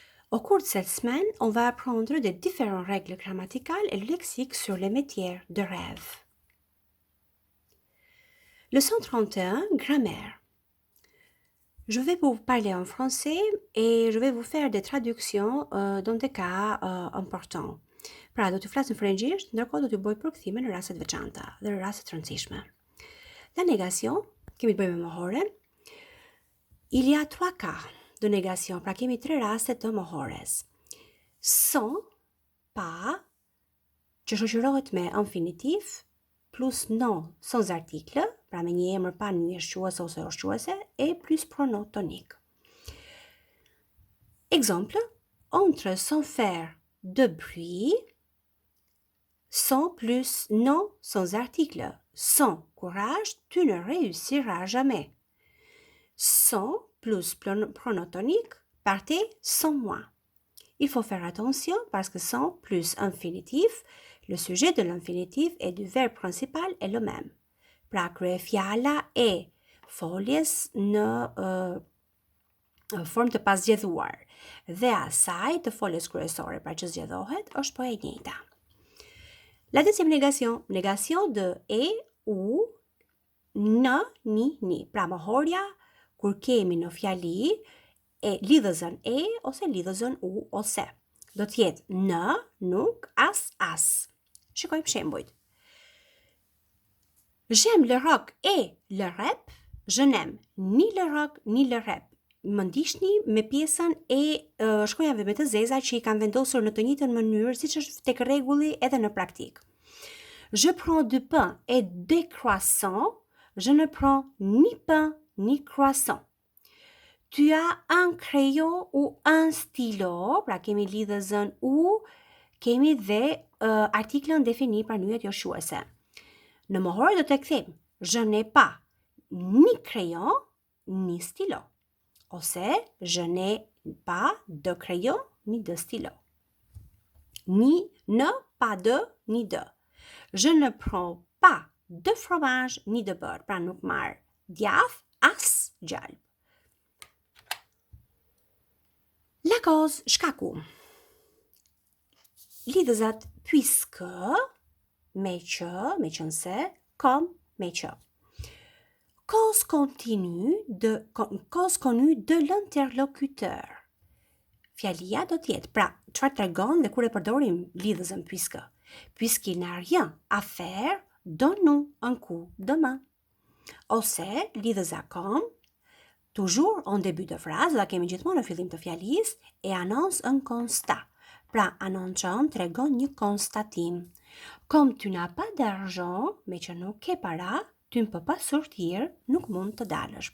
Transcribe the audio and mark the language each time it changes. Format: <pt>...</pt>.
<fr>Au cours de cette semaine, on va apprendre des différentes règles grammaticales et lexiques sur les métiers de rêve. Leçon 31, grammaire. Je vais vous parler en français et je vais vous faire des traductions dans des cas importants.</fr> <sq>Pra do t'ju flas në frëngjisht, ndërkohë do t'ju bëj përkthime në raste të veçanta dhe në raste të rëndësishme.</sq> <fr>La négation,</fr> <sq>kemi të bëjmë me mohoren.</sq> <fr>Il y a 3 cas de négation,</fr> <sq>pra kemi 3 raste të mohores. Sans, pa, që shoqërohet me infinitiv,</sq> <fr>plus non sans article,</fr> <sq>pra me një emër pa një shquese ose ushquese,</sq> <fr>et plus pronom tonique. Exemple, entre sans faire de bruit, sans plus non sans article. Sans courage, tu ne réussiras jamais. Sans plus pronom tonique, partez sans moi. Il faut faire attention parce que sans plus infinitif, le sujet de l'infinitif et du verbe principal est le même.</fr> <sq>Pra krye fjala e foljes në formë të pasgjedhuar dhe asaj të foljes kryesore, pra që zgjedhohet, është po e njëjta.</sq> <fr>La deuxième négation de</fr> <sq>e, u, në,</sq> <fr>ni.</fr> <sq>Pra mohorja kur kemi në fjali e lidhëzën e ose lidhëzën u ose. Do t'jetë në, nuk, as. Shikojmë shembujt.</sq> <fr>J'aime le rock et le rap. Je n'aime ni le rock ni le rap.</fr> <sq>Më ndiqni me pjesën e shkronjave me të zeza që i kanë vendosur në të njëjtën mënyrë siç është tek rregulli edhe në praktik.</sq> <fr>Je prends du pain et des croissants. Je ne prends ni pain ni croissant. Tu as un crayon ou un stylo,</fr> <sq>pra kemi lidhëzën u, kemi dhe artiklën defini pra nyjet joshuese. Në mohore do të kthejmë,</sq> <fr>je n'ai pas ni crayon ni stylo. Ose, je n'ai pas de crayon ni de stylo. Ni ne, pas de, ni de. Je ne prends pas de fromage ni de beurre,</fr> <sq>pra nuk marr djath as gjalp.</sq> <fr>La cause,</fr> <sq>shkaku. Lidhëzat</sq> <fr>puisque,</fr> <sq>me qënse,</sq> <fr>comme,</fr> <sq>me që.</sq> <fr>Cause connue de l'interlocuteur.</fr> <sq>Fjalia do t'jetë, pra, çfarë tregon dhe kur e përdorim lidhëzën puisque.</sq> <fr>Puisqu'il n'a rien à faire, donne-nous un coup de main. Ose, lidhëza comme, toujours en début de phrase,</fr> <sq>la kemi gjithmonë në fillim të fjalisë,</sq> <fr>et annonce un constat.</fr> <sq>Pra, anoncon tregon një konstatim.</sq> <fr>Comme tu n'as pas d'argent,</fr> <sq>me që nuk ke para,</sq> <fr>tu ne peux pas sortir,</fr> <sq>nuk mund të dalësh.</sq>